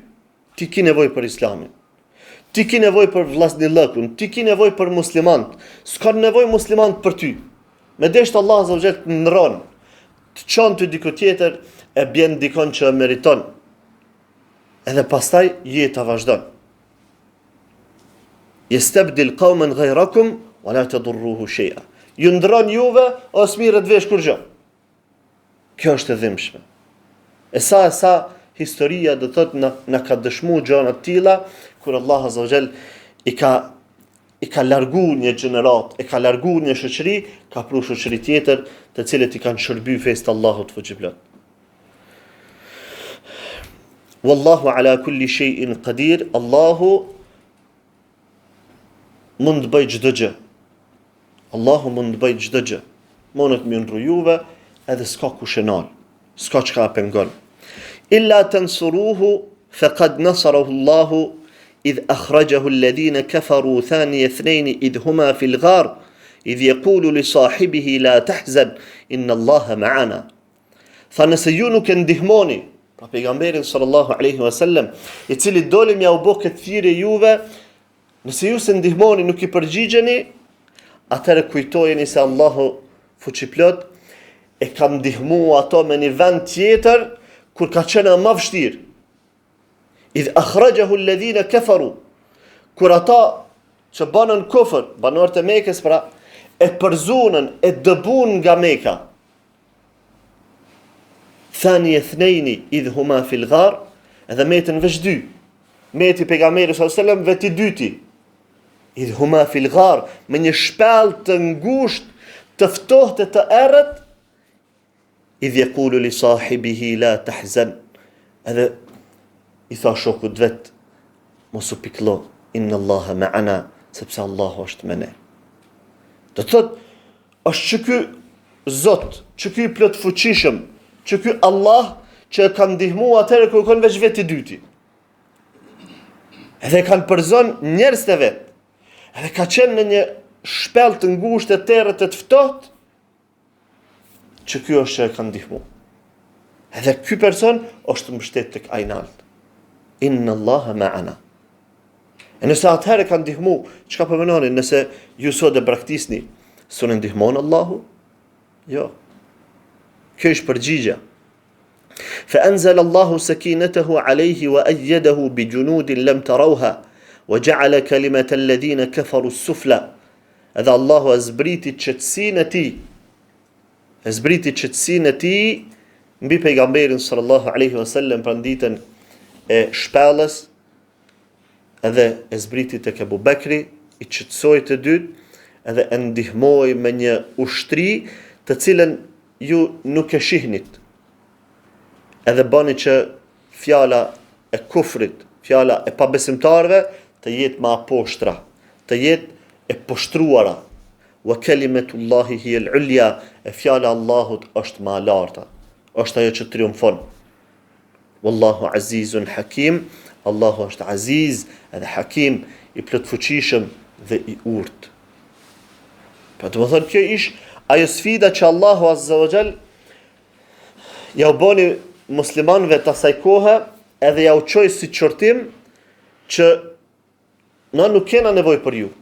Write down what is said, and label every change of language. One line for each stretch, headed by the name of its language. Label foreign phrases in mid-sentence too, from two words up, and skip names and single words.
Albanian: Ti ke nevojë për Islamin. Ti ke nevojë për vllaznillëkun, ti ke nevojë për muslimant. S'ka nevojë muslimant për ty. Me deshtë Allah
Arabic: عز وجل
Albanian: të ndron, të çon ty diku tjetër, e bjen dikon që e meriton. Edhe pastaj jeta vazhdon.
Arabic: يستبدل قوما غيركم ولا تضروه شيئا.
Albanian: Ju ndron juve ose mirë të vesh kur gjë. Kjo është e dhimbshme. E sa historia do thotë na ka dëshmuar gjëra të tilla kur Allah
Arabic: عز وجل
Albanian: i ka larguar një gjenerat, e ka larguar një shoqëri, ka pru shoqëri tjetër, të cilët i kanë shërbyer fesë të Allahut fuqiplot.
Arabic: والله على كل شيء قدير.
Albanian: Allahu mund të bëj çdo gjë. Allahu mund të bëj çdo gjë. Mund të më ndru juve, edhe s'ka kush e nal, s'ka çka pengon.
Arabic: إلا تنصروه فقد نصره الله إذ أخرجه الذين كفروا ثاني اثنين إذ هما في الغار إذ يقول لصاحبه لا تحزن إن الله معنا.
Albanian: Tha nëse ju nuk e ndihmoni, pra pejgamberin
Arabic: صلى الله عليه وسلم,
Albanian: i cili doli m'ja u bë këtë thirrje juve, nëse ju se ndihmoni, nuk i përgjigjeni, atëherë kujtojeni se Allahu fuqiplot e ka ndihmuar ato me një vend tjetër kur ka qenë më vështirë.
Arabic: إذ أخرجه الذين كفروا,
Albanian: kur ata që banën kufër, banorët e Mekës pra, e përzunën, e dëbun nga Meka.
Arabic: ثاني اثنين إذ هما في الغار,
Albanian: edhe metën veç dy. Meti pejgamberi
Arabic: صلى الله عليه وسلم
Albanian: veti dyti.
Arabic: إذ هما في الغار,
Albanian: me një shpellë të ngushtë, të ftohtë të errët.
Arabic: إذ يقول لصاحبه لا تحزن.
Albanian: Edhe i tha shokut vet, mos u pikëllo,
Arabic: إن الله معنا,
Albanian: sepse Allahu është me ne. Do të thotë, është që ky Zot, që ky plot fuqishëm, që ky Allah që e ka ndihmuar atëherë kur kon veç veti dyti. Edhe kanë përzon njerëz të vet. Edhe ka qenë në një shpellë të ngushtë të terrët të ftohtë, që ky është që e ka ndihmu. Edhe ky person është mbështet tek ai nalt.
Arabic: إن الله معنا.
Albanian: E nëse atëherë ka ndihmu, çka po menoni nëse ju sot e praktikisni, s'u ndihmon Allahu? Jo. Kjo është përgjigja.
Arabic: فأنزل الله سكينته عليه وأيده بجنود لم تروها وجعل كلمة الذين كفروا السفلى.
Albanian: Edhe Allahu e zbriti qetësinë e tij mbi pejgamberin
Arabic: صلى الله عليه وسلم
Albanian: për ditën e shpellës, edhe e zbriti tek Abu Bekri, i qetësoi të dytë, edhe e ndihmoi me një ushtri të cilën ju nuk e shihnit. Edhe bani që fjala e kufrit, fjala e pabesimtarve të jetë ma poshtra, të jetë e poshtruara.
Arabic: وكلمة الله هي العليا,
Albanian: e fjala Allahut është ma larta, është ajo që triumfon.
Arabic: والله عزيز حكيم,
Albanian: Allahu është aziz edhe hakim, i plotfuqishëm dhe i urtë. Po të më thënë, kjo ish ajo sfida që Allahu
Arabic: عز وجل
Albanian: ja u boni muslimanëve të asaj kohe, edhe ja u çoi si qortim që na nuk kena nevojë për ju.